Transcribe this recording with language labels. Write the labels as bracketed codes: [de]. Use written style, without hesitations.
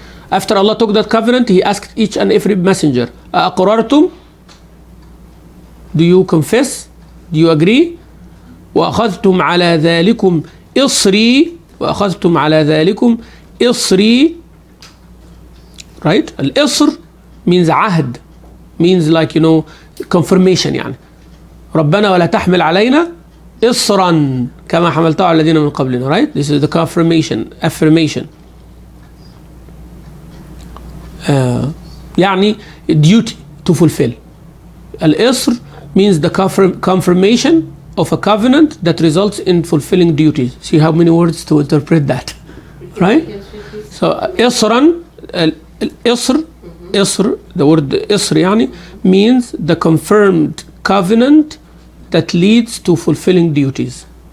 [en] After Allah took that covenant, He asked each and every messenger, أَأَقْرَرْتُمْ, do you confess? Do you agree? [ar] وَأَخَذْتُمْ عَلَى ذَلِكُمْ إِصْرِي, وَأَخَذْتُمْ عَلَى ذَلِكُمْ إِصْرِي. [en] Right? Al-Isr means ahd, means like, you know, confirmation. [ar] يعني ربنا ولا تحمل علينا إصرا كما حملته على الذين من قبلنا. [en] Right? This is the confirmation, affirmation. يعني duty to fulfill. Al-Isr means the confirmation of a covenant that results in fulfilling duties. See how many words to interpret that, right? So Isran, Isr, the word Isr يعني means the confirmed covenant that leads to fulfilling duties.